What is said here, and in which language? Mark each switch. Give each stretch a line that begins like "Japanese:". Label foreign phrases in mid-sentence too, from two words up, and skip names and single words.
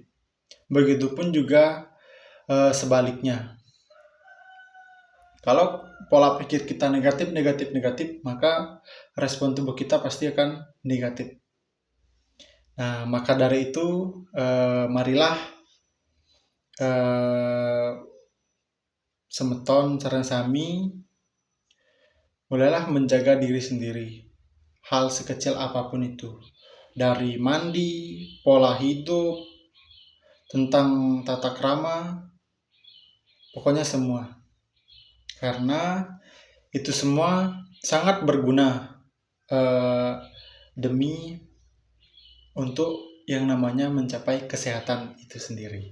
Indonesian: Begitupun juga sebaliknya. Kalau pola pikir kita negatif, maka respon tubuh kita pasti akan negatif. Nah, maka dari itu marilah
Balinese: semeton sareng sami
Indonesian: mulailah menjaga diri sendiri. Hal sekecil apapun itu, dari mandi, pola hidup, tentang tata krama, pokoknya semua. Karena itu semua sangat berguna demi untuk yang namanya mencapai kesehatan itu sendiri.